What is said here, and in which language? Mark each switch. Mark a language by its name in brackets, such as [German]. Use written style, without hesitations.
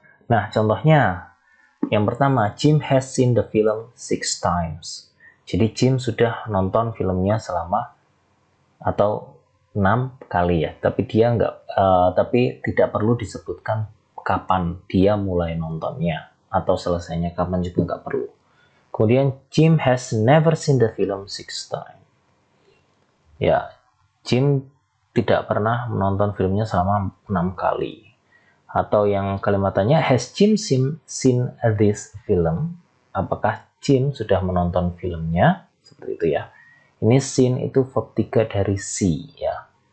[Indonesian] Nah, contohnya yang pertama, [English] Jim has seen the film 6 times. [Indonesian] Jadi Jim sudah nonton filmnya selama atau 6 kali ya. Tapi dia tapi tidak perlu disebutkan kapan dia mulai nontonnya atau selesainya kapan juga nggak perlu. [English] Kemudian Jim has never seen the film 6 times. [Indonesian] Ya, Jim tidak pernah menonton filmnya selama 6 kali. Atau yang kalimatannya [English] has Jim seen this film? [Indonesian] Apakah Jim sudah menonton filmnya? Seperti itu ya. Ini seen itu verb 3 dari see ya.